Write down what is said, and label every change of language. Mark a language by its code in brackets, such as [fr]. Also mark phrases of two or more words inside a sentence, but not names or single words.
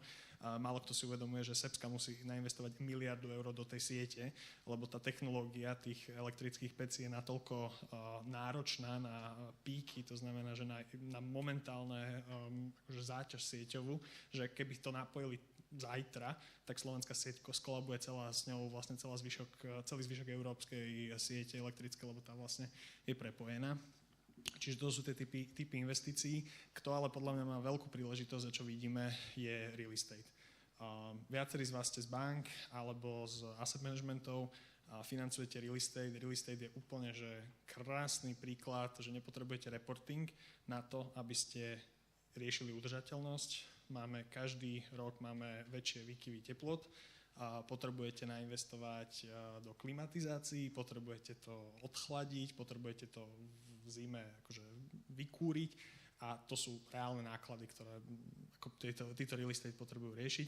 [sk] Málo kto si uvedomuje, že Srbska musí nainvestovať 1 miliardu eur do tej siete, lebo tá technológia tých elektrických pecí je natoľko náročná na píky, to znamená, že na momentálne záťaž sieťovú, že keby to napojili zajtra, tak slovenská sieť skolabuje celá s ňou vlastne celý zvyšok európskej siete elektrické, lebo tá vlastne je prepojená. Čiže to sú tie typy investícií. Kto ale podľa mňa má veľkú príležitosť, a čo vidíme, je [en] real estate. [sk] Viacerí z vás ste z bank alebo z [en] asset managementov, [sk] financujete [en] real estate. Real estate [sk] je úplne že krásny príklad, že nepotrebujete reporting na to, aby ste riešili udržateľnosť. Každý rok máme väčšie výkyvy teplot. Potrebujete nainvestovať do klimatizácií, potrebujete to odchladiť, potrebujete to v zime akože vykúriť, a to sú reálne náklady, ktoré ako títo [en] real estate [sk] potrebujú riešiť.